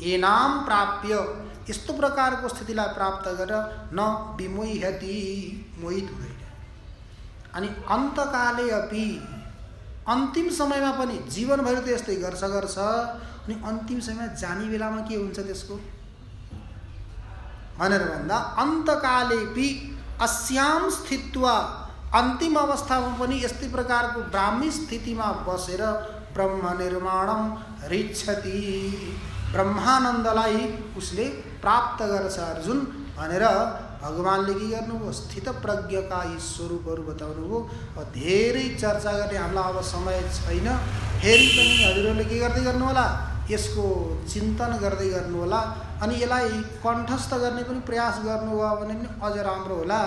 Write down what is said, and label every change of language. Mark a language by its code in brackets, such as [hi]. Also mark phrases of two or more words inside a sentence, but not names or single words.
[sa] एनाम प्राप्य [ne] यस्तो प्रकारको स्थितिलाई प्राप्त गरेर [sa] न विमोहति [ne] मोहित हुँदैन। अनि [sa] अन्तकाले अपि [ne] अन्तिम समयमा पनि जीवनभरि त यस्तै गर्छ अनि अन्तिम समयमा जाने बेलामा के हुन्छ त्यसको भनेर भन्दा [sa] अन्तकालेपि अस्याम स्थित्वा [ne] अन्तिम अवस्थामा पनि यस्तै प्रकारको ब्राह्मी स्थितिमा बसेर [sa] ब्रह्म निर्माणम रिच्छति [ne] ब्रह्मानन्दलाई उसले प्राप्त गर्छ अर्जुन भनेर भगवानले के गर्नुभयो स्थित प्रज्ञका यी स्वरूपहरू बताउनुभयो। धेरै चर्चा गर्ने हामीलाई अब समय छैन, फेरि पनि हजुरहरूले के गर्दै गर्नु होला यसको चिन्तन गर्दै गर्नु होला अनि यसलाई कण्ठस्थ गर्ने पनि प्रयास गर्नुभयो भने पनि अझ राम्रो होला।